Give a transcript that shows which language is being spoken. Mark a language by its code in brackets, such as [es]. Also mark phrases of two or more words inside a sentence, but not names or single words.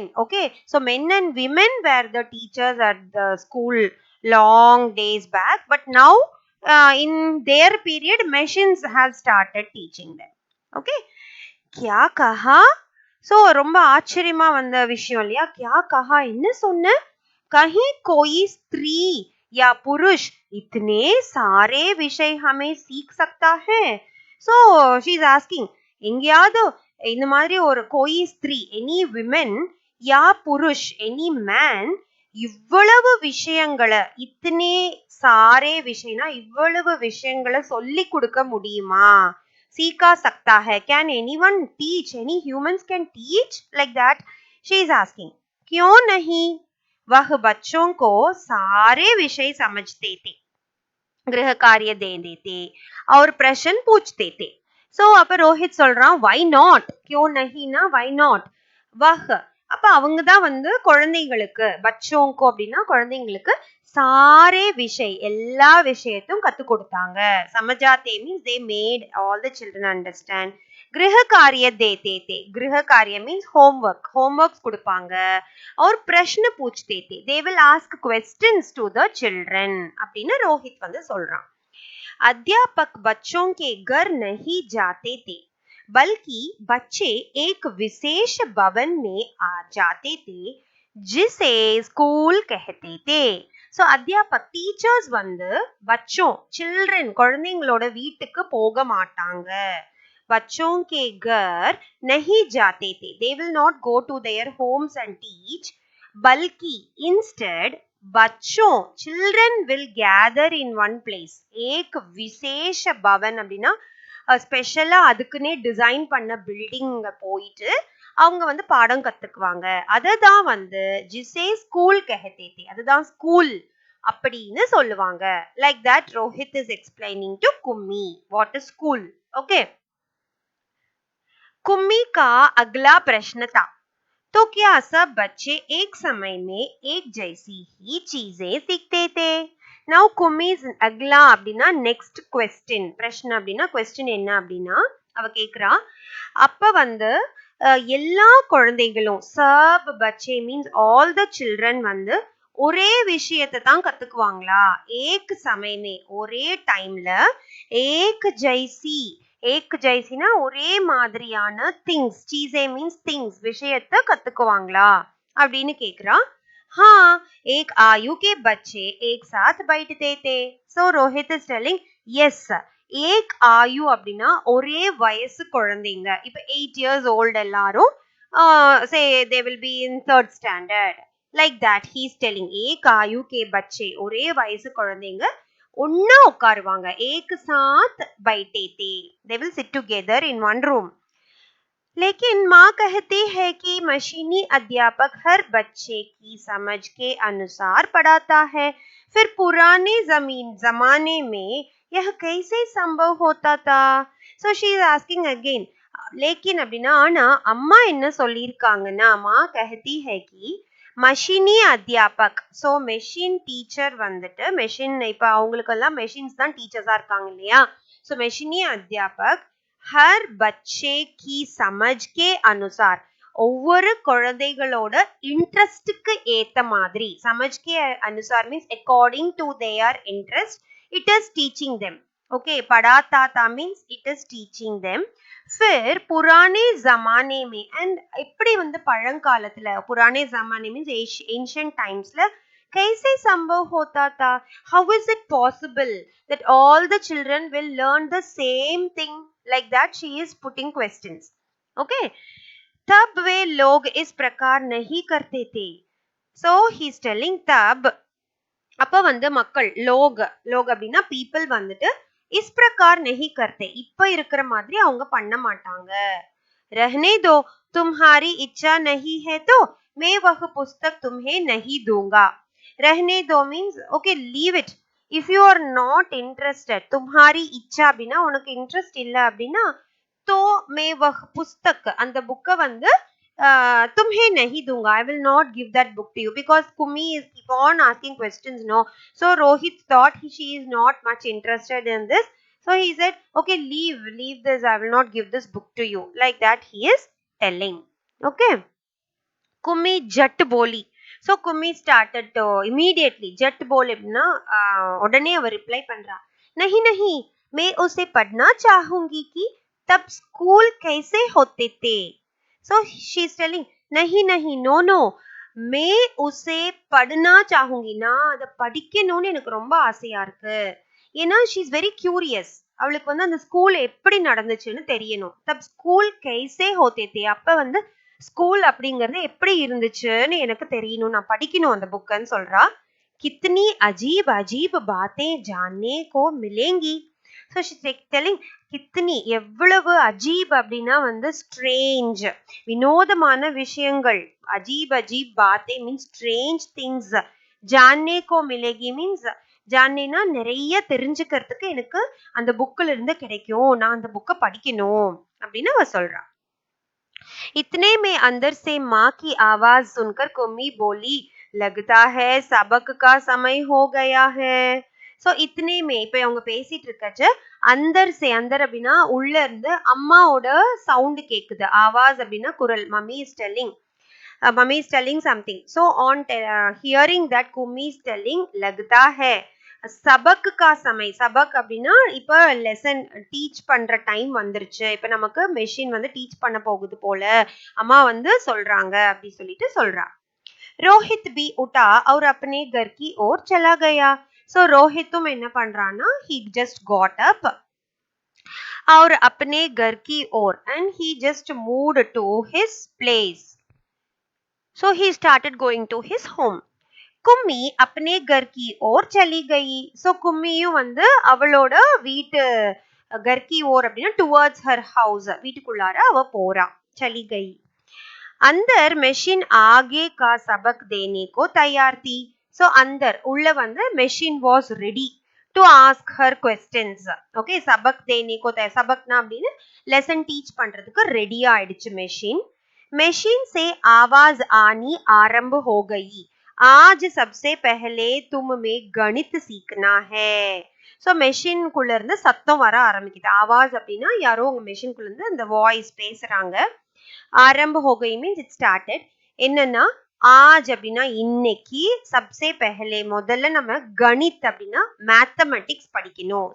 [en] okay, so men and women were the teachers at the school long days back, but now in their period machines have started teaching them. [hi] okay, क्या कहा, [ta] சோ ரொம்ப ஆச்சரியமா வந்த விஷயம் இல்லையா? [hi] क्या कहा [ta] என்ன சொன்ன? [hi] कहीं कोई स्त्री या पुरुष इतने सारे विषय हमें सीख सकता है. [en] So she is asking, எங்கேயாவது இந்த மாதிரி ஒரு [hi] कोई स्त्री [en] any women [hi] या पुरुष [en] any man இவ்வளவு விஷயங்களை இத்தனை சாரே விஷயம்னா இவ்வளவு விஷயங்களை சொல்லி கொடுக்க முடியுமா? सीखा सकता है. Can anyone teach? Any humans can teach like that? She is asking. [hi] क्यों नहीं? वह बच्चों को सारे विषय समझते थे, गृह कार्य दे देते और प्रश्न पूछते थे. [ta] सो அப்ப ரோஹித் சொல்றான் [en] why not? [hi] क्यों नहीं ना [en] why not? [ta] वह அப்ப அவங்க தான் வந்து குழந்தைங்களுக்கு பச்சோங்கோ அப்படின்னா குழந்தைங்களுக்கு [hi] सारे विषय [ta] எல்லா விஷயத்தையும் கத்து கொடுத்தாங்க. [en] சமஜாத்தே மீன்ஸ் they made all the children understand. [hi] गृह कार्य देते थे. गृह कार्य [en] means homeworks [hi] கொடுப்பாங்க. और प्रश्न पूछते थे. [en] they will ask questions to the children [ta] அப்படின்னு ரோஹித் வந்து சொல்றான். [hi] अध्यापक बच्चों के घर नहीं जाते थे, बल्कि बच्चे एक विशेष भवन में आ जाते थे जिसे स्कूल कहते थे. सो अध्यापक [ta] டீச்சர்ஸ் வந்து बच्चों சில்ட்ரன் குழந்தைங்களோட வீட்டுக்கு போக மாட்டாங்க. [hi] बच्चों के घर नहीं जाते थे. [en] they will not go to their homes and teach, बल्कि instead बच्चों children will gather in one place. [hi] एक विशेष भवन [ta] அப்படின்னா ஸ்பெஷலா அதுக்குன்னே டிசைன் பண்ண பில்டிங்க போயிட்டு அவங்க வந்து பாடம் கத்துக்குவாங்க. அததான் வந்து [hi] जिसे स्कूल कहते, [ta] அதுதான் ஸ்கூல் அப்படின்னு சொல்லுவாங்க. [en] like that Rohit is explaining to Kummi what is school. ஓகே, [hi] कुम्मी का अगला प्रश्न था, तो क्या सब बच्चे एक समय में एक जैसी ही चीजें सीखते थे? [en] Now कुम्मी's अगला அப்படின்னா next question. [ta] பிரச்சனை அப்படின்னா क्वेश्चन என்ன அப்படின்னா அவ கேக்குறா, அப்ப வந்து எல்லா குழந்தைகளும் [hi] सब बच्चे [en] means all the children [ta] வந்து ஒரே விஷயத்தை தான் கத்துக்குவாங்களா? [hi] एक समयमें [ta] ஒரே டைம்ல [hi] एक जैसी, एक जैसीना [ta] ஒரே மாதிரியான திங்ஸ், சீசே மீன்ஸ் திங்ஸ் விஷயத்தை கத்துக்குவாங்களா அப்படின்னு கேக்குறா. [hi] हाँ, एक आयु के बच्चे एक साथ बैठते थे. [en] So रोहित is telling yes, [hi] एक आयु [ta] அப்படின்னா ஒரே வயசு குழந்தைங்க. [en] இப்ப 8 years old எல்லாரும் say they will be in 3rd standard. Like that he is telling [hi] एक आयु के बच्चे [ta] ஒரே वयसु குழந்தைங்க ஒண்ணா உட்காருவாங்க. [hi] एक साथ बैठते थे. [en] They will sit together in one room. [hi] लेकिन माँ कहती है कि मशीनी अध्यापक हर बच्चे की समझ के अनुसार पढ़ाता है. फिर पुराने जमाने में यह कैसे संभव होता था? [en] So she is asking again. [ta] लेकिन அப்படின்னா ஆனா அம்மா என்ன சொல்லியிருக்காங்கன்னா, [hi] माँ कहती है कि मशीनी अध्यापक, [en] so machine teacher [ta] வந்துட்டு மெஷின் இப்ப அவங்களுக்கெல்லாம் மெஷின்ஸ் தான் டீச்சர்ஸா இருக்காங்க இல்லையா? ஸோ [hi] मशीनी अध्यापक हर बच्चे की समझ के अनुसार [ta] ஒவ்வொரு குழந்தைகளோட இன்ட்ரெஸ்டுக்கு ஏத்த மாதிரி, [hi] समझ के अनुसार [en] means according to their interest it is teaching them. okay, [hi] पढ़ाता था [en] means it is teaching them. [hi] फिर पुराने जमाने में and [ta] எப்படி வந்து பழங்காலத்துல [hi] पुराने जमाने [en] means ancient times [hi] ல कैसे संभव होता था? [en] how is it possible that all the children will learn the same thing? like that she is putting questions. [hi] okay, तब वे लोग इस प्रकार नहीं करते थे. [en] so he is telling [ta] तब அப்ப வந்து மக்கள் லோக் அப்படின்னா people வந்துட்டு [hi] इस प्रकार नहीं करते [ta] இப்ப இருக்கிற மாதிரி அவங்க பண்ண மாட்டாங்க. [hi] रहने दो, तुम्हारी इच्छा नहीं है तो मैं वह पुस्तक तुम्हें नहीं दूंगा. रहने दो [en] means okay, leave it. if you are not interested, [hi] तुम्हारी इच्छा [ta] அப்படின்னா உனக்கு இன்ட்ரெஸ்ட் இல்ல அப்படின்னா, [hi] तो मैं वह पुस्तक [ta] அந்த புக்க வந்து [hi] तुम्हें नहीं दूंगा, [en] I will not give that book to you. because Kumi is keep on asking questions, no? so Rohit thought she is not much interested in this. so he said okay, leave this, I will not give this book to you. like that he is telling. okay, Kumi [hi] झट बोली. [en] so Kumi started to immediately [hi] झट बोली [ta] அப்படின்னா உடனே அவ ரிப்ளை பண்றா, [hi] नहीं नहीं मैं उसे पढ़ना चाहूंगी कि तब स्कूल कैसे होते थे. [en] So she is telling, [hi] नहीं नहीं, [en] no no, [hi] मैं उसे पढ़ना चाहूंगी, [ta] நான் அதை படிக்கணும்னு எனக்கு ரொம்ப ஆசையா இருக்கு. [en] ஏன்னா she is very curious, [ta] அவளுக்கு வந்து அந்த ஸ்கூல் எப்படி நடந்துச்சுன்னு தெரியணும். [hi] तब स्कूल कैसे होते थे, [ta] அப்ப வந்து ஸ்கூல் அப்படிங்கறது எப்படி இருந்துச்சுன்னு எனக்கு தெரியணும், நான் படிக்கணும் அந்த புக்குன்னு சொல்றா. [hi] कितनी अजीब अजीब बातें जानने को मिलेंगी. [en] So she's telling, [ta] கித்தனி எவ்வளவு அஜீப் அப்படின்னா வந்து ஸ்ட்ரேஞ்ச், வினோதமான விஷயங்கள். [hi] अजीब अजीब बातें [en] means strange things. [hi] जानने को मिलेगी [ta] மீன்ஸ், ஜான்னேனா நிறைய தெரிஞ்சுக்கிறதுக்கு எனக்கு அந்த புக்ல இருந்து கிடைக்கும், நான் அந்த புக்கை படிக்கணும் அப்படின்னு அவ சொல்றா. [hi] इतने में अंदर से माँ की आवाज सुनकर कुम्मी बोली, लगता है सबक का समय हो गया है. [ta] சோ [hi] इतने में, [ta] இப்ப அவங்க பேசிட்டு இருக்கச்சு [hi] अंदर से, [ta] அந்தர் அப்படின்னா உள்ள இருந்து அம்மாவோட சவுண்ட் கேக்குது. ஆவாஸ் அப்படின்னா குரல். [en] mummy is telling, mummy is telling something. so on hearing that Kummi is telling, [hi] लगता है सबक का समय. [ta] சபக் அப்படின்னா இப்ப [en] lesson teach [ta] பண்ற டைம் வந்துருச்சு, இப்ப நமக்கு மெஷின் வந்து டீச் பண்ண போகுது போல அம்மா வந்து சொல்றாங்க அப்படி சொல்லிட்டு சொல்றா. [hi] रोहित भी उठा और अपने घर की ओर चला गया. [ta] So ரோஹித்தும் என்ன பண்றான்னா, [en] he just got up [hi] और अपने घर की ओर, [en] and he just moved to his place. So he started going to his home. [hi] கும்மி अपने घर की ओर चली गई. [ta] So கும்மியும் வந்து அவளோட வீட்டு [hi] घर की ओर [ta] அப்படின்னா [en] towards her house, [ta] வீட்டுக்குள்ளார அவ போறா. [hi] चली गई. अंदर मशीन आगे का सबक देने को तैयार थी. [en] So अंदर [ta] उள்ள வந்து [en] machine was ready to ask her questions. [ta] Okay, [hi] सबक देने को तैयार, [ta] सबकना அப்படினு [en] lesson teach [ta] பண்றதுக்கு ரெடி ஆயிடுச்சு machine. [hi] machine से आवाज आनी आरंभ हो गई. आज सबसे पहले तुम में गणित सीखना है. [ta] So machine குள்ள இருந்து சத்தம் வர ஆரம்பிக்குது. ஆவாஸ் அப்படினா யாரோ உங்க machine குள்ள இருந்து அந்த வாய்ஸ் பேசுறாங்க. [hi] आरंभ हो गई [en] means it started. [ta] என்னன்னா आज அப்படின்னா இன்னைக்கு, [hi] सबसे पहले [ta] முதல்ல நம்ம கணித் அப்படின்னா மேத்தமெட்டிக்ஸ் படிக்கணும்.